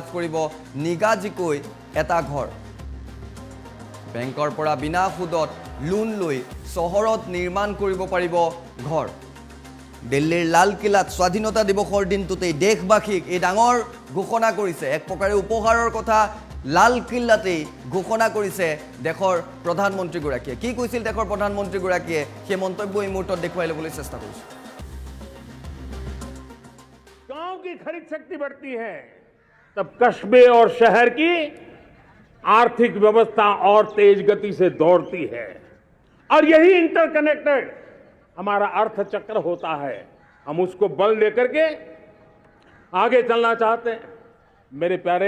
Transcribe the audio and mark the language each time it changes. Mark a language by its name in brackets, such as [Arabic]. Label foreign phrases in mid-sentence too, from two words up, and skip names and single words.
[Assamese] কৰিব নিগাজিকৈ এটা ঘৰ বেংকৰ পৰা বিনা সুদত লোন লৈ চহৰত নিৰ্মাণ কৰিব পাৰিব ঘৰ দিল্লীৰ লালকিল্লাত স্বাধীনতা দিৱসৰ দিনটোতেই দেশবাসীক এই ডাঙৰ ঘোষণা কৰিছে এক প্ৰকাৰে উপহাৰৰ কথা লালকিল্লাতেই ঘোষণা কৰিছে দেশৰ প্ৰধানমন্ত্ৰীগৰাকীয়ে কি কৈছিল দেশৰ প্ৰধানমন্ত্ৰীগৰাকীয়ে সেই মন্তব্য এই মুহূৰ্তত দেখুৱাই ল'বলৈ চেষ্টা কৰিছে [Hindi] गांव की खरीद शक्ति बढ़ती है तब कस्बे और शहर की आर्थिक व्यवस्था और तेज गति से दौड़ती है और यही इंटरकनेक्टेड हमारा अर्थचक्र होता है हम उसको बल लेकर के आगे चलना चाहते हैं मेरे प्यारे